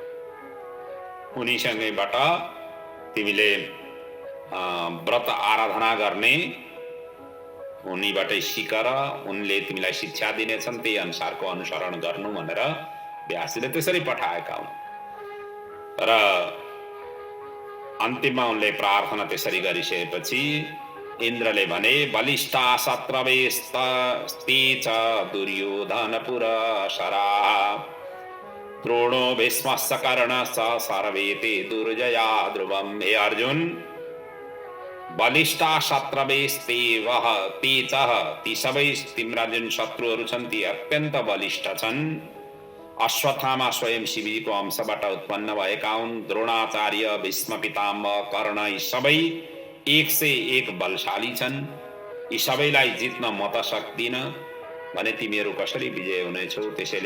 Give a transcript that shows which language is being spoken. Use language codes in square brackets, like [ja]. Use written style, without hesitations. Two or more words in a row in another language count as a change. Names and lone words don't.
[ne] उनीसँगैबाट तिमीले व्रत आराधना गर्ने उनीबाटै सिक र उनले तिमीलाई शिक्षा दिनेछन्, त्यही अनुसारको अनुसरण गर्नु भनेर व्यासजीले त्यसरी पठाएका हुन्। र अन्तिममा उनले प्रार्थना त्यसरी गरिसकेपछि इन्द्रले भने, [sa] बलिष्ठा शत्रवेस्ते च दुर्योधनपुरशरा द्रोणो भीष्मश्च कर्णश्च सर्वे ते दुर्जया ध्रुवम्। हे अर्जुन, बलिष्ठा शत्रवेस्ते वह ते च, [ne] ती सबै तिम्रा जुन शत्रुहरू छन् ती अत्यन्त बलिष्ठ छन्। अश्वत्थामा स्वयं शिवजीको अंशबाट उत्पन्न भएका हुन्। द्रोणाचार्य, भीष्म पितामह, कर्ण यी सबै 101 बलशाली छन्। यी सबैलाई जित्न म त सक्दिन भने तिमीहरू कसरी विजय हुनेछौ।